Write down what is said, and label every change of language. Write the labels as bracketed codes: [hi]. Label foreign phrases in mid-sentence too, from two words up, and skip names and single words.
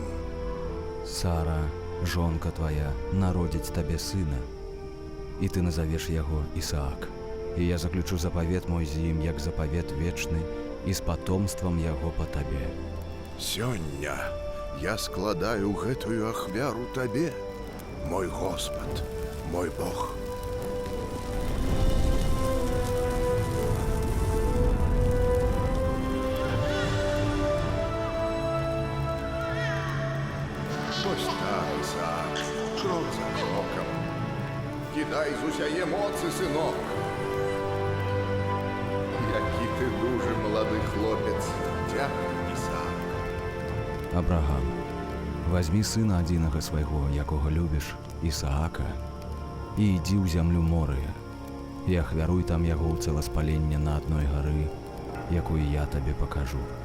[be] Сара, жонка твая, народзіць табе сына, і ты назавеш яго Ісаак. І я заключу запавет мой з ім, як запавет вечны, і з патомствам яго па табе. Сёння я складаю гэтую ахвяру табе, мой Господ, мой Бог. [uk] Ось так, Ісаак, крок за кроком. [be] Кидай з усяе моцы, сынок. [uk] Які ти дуже молодий хлопець. Дякую, Ісаак. [be] Абрахам, вазьмі сына адзінага свайго, якога любіш, Ісаака, і ідзі ў зямлю Морыя, і ахвяруй там яго ў цэласпаленне на адной гары, якую я табе пакажу.